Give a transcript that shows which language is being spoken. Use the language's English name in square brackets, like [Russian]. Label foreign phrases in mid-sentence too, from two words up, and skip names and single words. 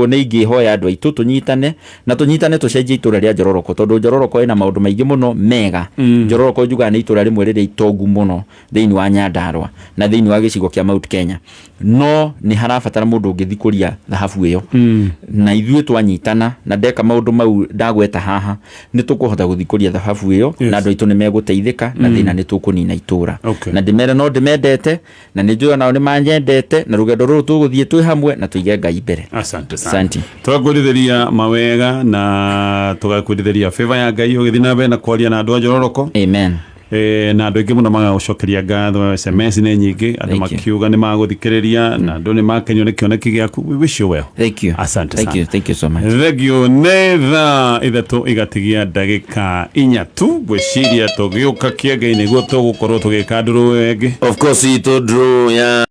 [Kikuyu] ni ingihoya andu aitu tunyitane na tunyitane tucenjie itura ria Njororoko tondu Njororoko ina maundu maingi muno mega Njororoko njuga ni itura rimwe riri itongu muno thiini wa Nyandarua na thiini wa gicigo kia Mount Kenya no ni harabatara mundu ungithikuria thahabu iyo na ithuĩ twanyitana na ndeka maundu mau ndagweta haha ni tukuhota guthikuria thahabu iyo na andu aitu ni meguteithika na thina ni tukunina itura na ndimere no ndimendete na ni njua nao ni manyendete na rugendo ruru tuguthie twi hamwe na tuige Ngai mbere. [Swahili] Asante sana. [Kikuyu] Tugakwiritheria mawega na tugakwiritheria favor ya Ngai ugithina be na kwaria na andu a Njororoko. Amen. Na andu aingi muno magagucokeria ngatho SMS ni nyingi andu makiuga ni maguthikiriria na andu ni makenyo ni kioneki giaku. [English] We wish you well. Thank you. [Swahili] Asante sana. [English] Thank you so much. [Kikuyu] Regio netha ithatu igatigia ndagika 4 tu gwiciria tugiuka kienge-ini guo tugukorwo tugika nduru wengi. [English] Of course [Kikuyu] itu nduru ya